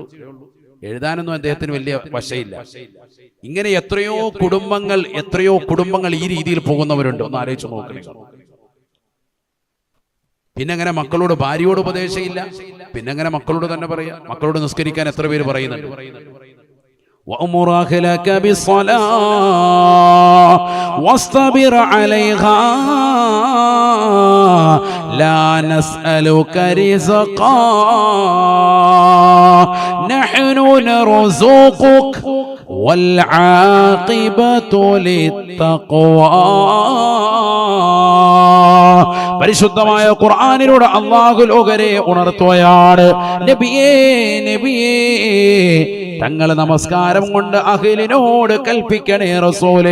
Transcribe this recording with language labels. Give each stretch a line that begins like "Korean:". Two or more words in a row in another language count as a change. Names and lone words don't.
Malayalam: എഴുതാനൊന്നും അദ്ദേഹത്തിന് വലിയ വശയില്ല. ഇങ്ങനെ എത്രയോ കുടുംബങ്ങൾ ഈ രീതിയിൽ പോകുന്നവരുണ്ട്. ഒന്ന് ആലോചിച്ച് നോക്കണം. പിന്നെ അങ്ങനെ മക്കളോട്, ഭാര്യയോട് ഉപദേശമില്ല. പിന്നെ അങ്ങനെ മക്കളോട് തന്നെ പറയാ. മക്കളോട് നിസ്കരിക്കാൻ എത്ര പേര് പറയുന്നുണ്ട്?
Arabic: وأمر أهلك بالصلاة واصطبر عليها لا نسألك رزقا نحن نرزقك والعاقبة للتقوى.
Malayalam: പരിശുദ്ധമായ ഖുർആനിലൂടെ അല്ലാഹു ലോകരെ ഉണർത്തുകയാണ്. നബിയേ നബിയേ, തങ്ങൾ നമസ്കാരം കൊണ്ട് അഹ്ലിനോട് കൽപ്പിക്കണേ റസൂലേ.